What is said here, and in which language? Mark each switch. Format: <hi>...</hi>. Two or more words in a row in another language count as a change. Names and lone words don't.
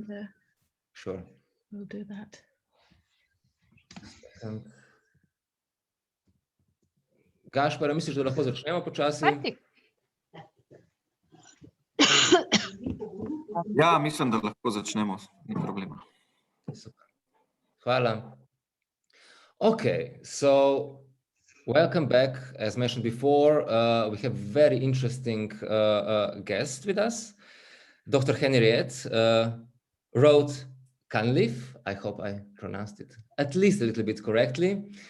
<en>sure, we'll do that.</en> <sl>Gašpar, misliš, da lahko začnemo počasi? Ja, mislim, da lahko začnemo, ni problema. Super. Hvala.</sl> <en>Okay, so welcome back. As mentioned before, we have very interesting guest with us. Dr. Henriette wrote Cunliffe. I hope I pronounced it at least a little bit correctly.</en>